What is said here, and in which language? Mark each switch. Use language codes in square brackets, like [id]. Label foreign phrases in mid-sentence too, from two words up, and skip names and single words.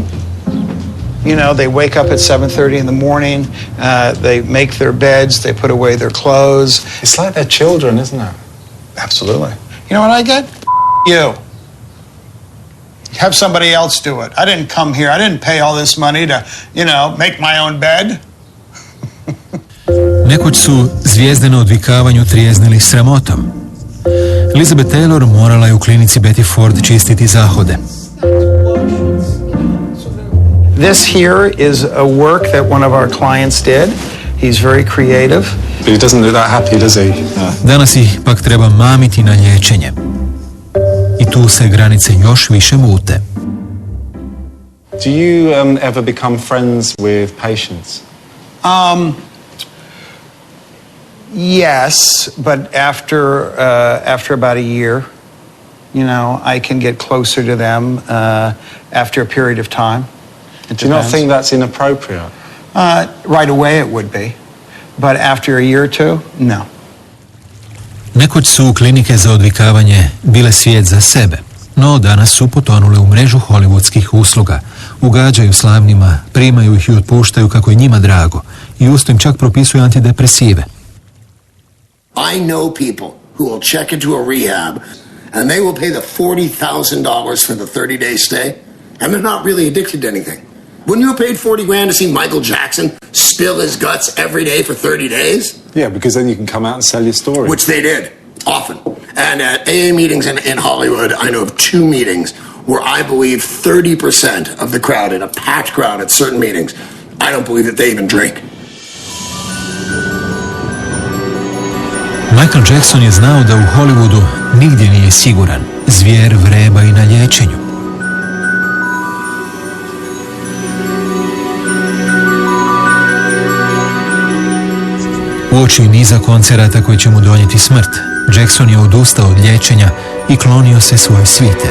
[en] You know, they wake up at 7:30 in the morning, they make their beds, they put away their clothes. It's like they're children, isn't it? Absolutely. You know what I get? You. Have somebody else do it. I didn't come here. I didn't pay all this money to, you know, make my own bed. [hr] Nekoć su zvijezde na odvikavanju trijeznili sramotom. Elizabeth Taylor morala je u klinici Betty Ford čistiti zahode. [en] This here is a work that one of our clients did. He's very creative. But he doesn't look that happy, does he? No. [hr] Danas ih pak treba mamiti na liječenje. I tu se granice još više mute. [en] Do you ever become friends with patients? Yes, but after about a year, you know, I can get closer to them after a period of time. Do you not think that's inappropriate? Right away it would be, but after a year or two, no. [hr] Nekoć su klinike za odvikavanje bile svijet za sebe, no danas su potonule u mrežu hollywoodskih usluga. Ugađaju slavnima, primaju ih i otpuštaju kako je njima drago i usto im čak propisuju antidepresive. [en] I know people who will check into a rehab and they will pay the $40,000 for the 30-day stay and they're not really addicted to anything. Wouldn't you have paid $40,000 to see Michael Jackson spill his guts every day for 30 days? Yeah, because then you can come out and sell your story. Which they did, often. And at AA meetings in Hollywood, I know of 2 meetings where I believe 30% of the crowd, in a packed crowd at certain meetings, I don't believe that they even drink. [hr] Michael Jackson je znao da u Hollywoodu nigdje nije siguran. Zvijer vreba i na liječenju. Uoči niza koncerata koji će mu donijeti smrt, Jackson je odustao od liječenja i klonio se svoje svite.